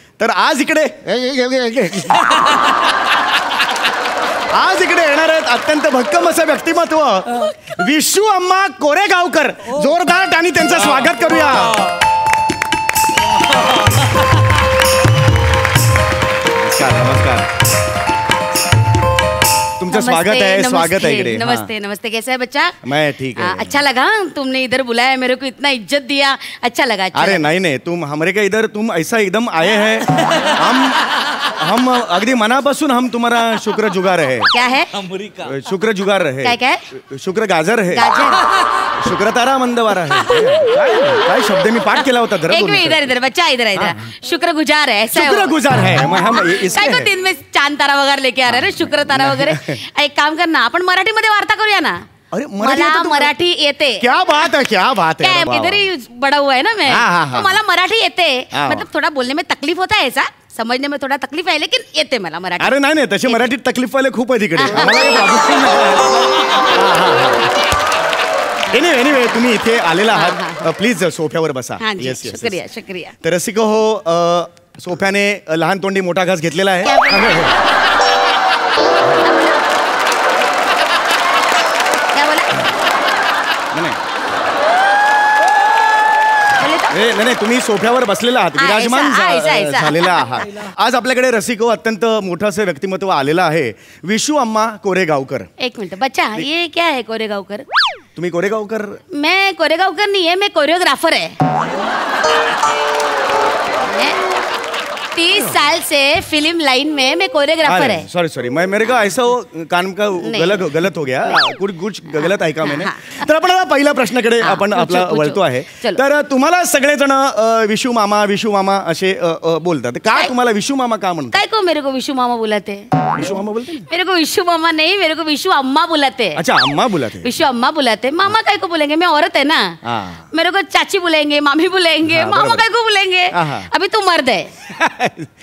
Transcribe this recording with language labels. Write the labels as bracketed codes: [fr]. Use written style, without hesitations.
[mr] तर आज इकडे येणार आहेत अत्यंत भक्कम असं व्यक्तिमत्व विशू अम्मा कोरेगावकर. जोरदार टाळी त्यांचं स्वागत करूया. नमस्कार तुमचं स्वागत है इकडे. [hi] नमस्ते नमस्ते. कैसा है बच्चा? मैं ठीक है. अच्छा लगा तुमने इधर बुलाया मेरे को इतना इज्जत दिया अच्छा लगा. अरे नहीं तुम हमारे का इधर तुम ऐसा एकदम आए हैं हम [mr] अगदी मनापासून [hi] हम तुम्हारा शुक्र जुगार है. क्या है? अमेरिका शुक्र जुगार है. क्या शुक्र गाजर है. शुक्र तारा मंदवारा है. [mr] काय शब्द मी पाठ केला होता. [hi] एक मिनट इधर बच्चा इधर शुक्र गुजार है. शुक्र गुजार है. हम इसके दिन में चांद तारा वगैरह लेके आ रहे हैं शुक्र तारा वगैरह. एक काम करना [mr] आपण मराठीमध्ये वार्ता करूया ना. अरे मला मराठी येते. [hi] क्या बात है इधर ही बड़ा हुआ है ना मैं. तो [mr] मला मराठी येते. [hi] मतलब थोड़ा बोलने में तकलीफ होता है ऐसा समझने में थोड़ा तकलीफ आहे लेकिन [mr] येते मला मराठी. अरे नाही तशी मराठीत [hi] तकलीफ वाले [mr] खूप आहे तिकडे. एनिवे तुम्ही इथे आलेला आहात प्लीज सोफ्यावर बसा. [hi] येस शुक्रिया शुक्रिया. [mr] तर रसिको हो सोफ्याने लहान तोंडी मोठा घास घेतलेला आहे. नाही तुम्ही सोफ्यावर बसलेला आहात विराजमान झालेला आहात. आज आपल्याकडे रसिको अत्यंत मोठं असं व्यक्तिमत्व आलेलं आहे विशू अम्मा कोरेगावकर. [hi] एक मिनिट बच्चा ये क्या है कोरेगावकर? [mr] तुम्ही कोरेगावकर? [hi] मैं कोरेगावकर नहीं है मैं कोरियोग्राफर है. 30 साल से फिल्म लाइन में मैं कोरियोग्राफर है. सॉरी मेरे को ऐसा कान का गलत हो गया. कुछ गलत ऐका मैंने. [mr] तर आपण पहिल्या प्रश्नाकडे आपण आपला वळतो आहे. तर तुम्हाला सगळेजण विशू मामा असे बोलतात. का तुम्हाला विशू मामा का म्हणतात? [hi] काय को मेरे को विशू मामा बुलाते? विशू मामा बोलते? मेरे को विशू मामा नहीं मेरे को विशू अम्मा बुलाते. अच्छा अम्मा बुलाते. विशू अम्मा बुलाते. मामा काय को बोलेंगे मैं औरत है ना. मेरे को चाची बुलाएंगे मामी बुलाएंगे मामा काय को बुलाएंगे. अभी तू मर्द है.